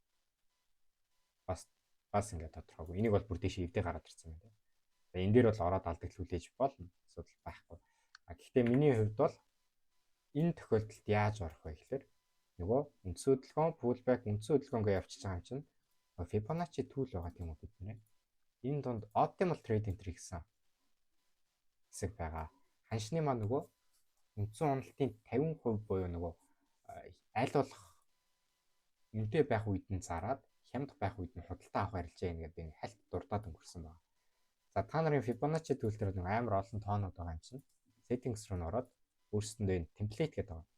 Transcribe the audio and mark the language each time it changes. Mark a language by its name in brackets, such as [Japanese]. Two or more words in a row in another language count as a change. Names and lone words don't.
[Mongolian] Бас ингээд тодорхойгүй. Энийг бол бүр дэше эвдээ гараад ирсэн юм те. За энэ дээр бол ороод алдагт хүлээж болно. Асуудал байхгүй. Гэхдээ миний хувьд бол энэ тохиолдолд яаж орох вэ гэхээр нөгөө үндсэн хөдөлгөөн, pullback, үндсэн хөдөлгөөнгөө явчихж байгаа юм чинь [English] Fibonacci tool [Mongolian] байгаа тийм үү бид нэ. Энэ донд [English] optimal trade entry [Mongolian] гэсэн хэсэг байгаа. Ханшны маань нөгөө үндсэн уналтын 50% буюу нөгөө аль болох үнэтэй байх үед нь зараад хямд байх үед нь худалдаа авах арилжаа юм гэдэг энэ хальт дурдаад өнгөрсөн байна. За та нарын [English] Fibonacci tool [Mongolian] дээр нэг амар олон тоонууд байгаа юм чинь settings руу н ороод өөрсөндөө энэ template гэдэг байгаа.